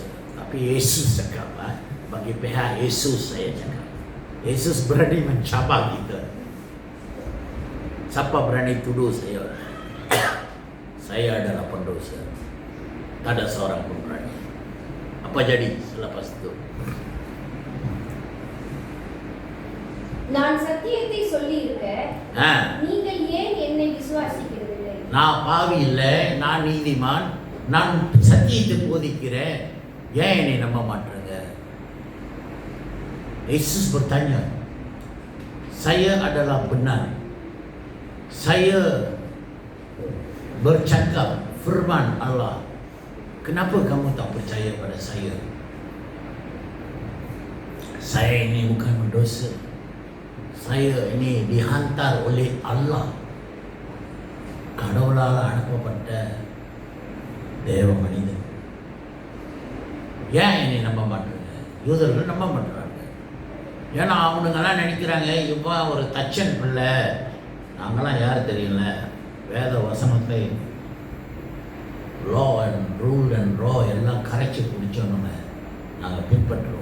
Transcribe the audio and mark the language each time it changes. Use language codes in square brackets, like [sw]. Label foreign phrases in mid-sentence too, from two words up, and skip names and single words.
[ms] Tapi Yesus cakap, bagi pihak Yesus saya cakap, Yesus berani mencabar kita. Siapa berani tuduh saya? Saya adalah pendosa. Tak ada seorang pun berani. Apa jadi selepas itu? [ta] நான் சத்தியத்தை சொல்லி இருக்கேன், நீங்கள் ஏன் என்னை விசுவாசிக்கிறதில்லை? நான் பாவி இல்லை, நான் நீதிமான், நான் சத்தியத்தை போதிக்கிறேன், ஏன் என்னை நம்ப மாட்டேங்க? [ms] Yesus bertanya, saya adalah benar, saya bercakap firman Allah, kenapa kamu tak percaya pada saya? Saya ini bukan berdosa, saya ini dihantar oleh Allah, [ta] கடவுளால் அனுப்பப்பட்ட தேவ மனிதன். ஏன் என்னை நம்ப மாட்டாங்க? யூதர்கள் நம்ப மாட்டாங்க. ஏன்னா அவனுங்கெல்லாம் நினைக்கிறாங்க, இவன் ஒரு தச்சன் பிள்ளை, நாங்களாம் யார் தெரியல, வேத வசனத்தை [en] law and rule and raw [ta] எல்லாம் கரைச்சி குடித்தோன்னு நாங்கள் பின்பற்றுவோங்க.